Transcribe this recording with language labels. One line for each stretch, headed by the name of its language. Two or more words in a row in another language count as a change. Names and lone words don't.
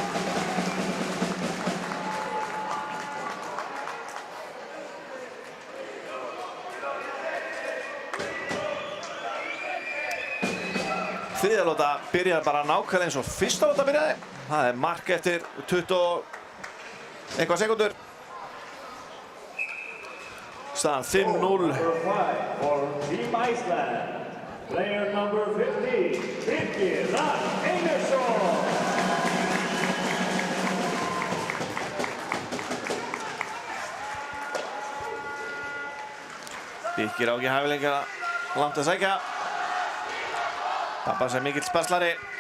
Icelandic: Þriðja lóta byrjar bara nákvæmlega eins og fyrsta lóta byrjaði. Það mark eftir 20 eitthvað sekúndur. Staðan 5-0.
English: For Team Iceland, player number 50, Birkir Arn Einarsson.
Icelandic: Birkir á ekki hæfileika langt að sækja. Pappa sem mikill sparslari.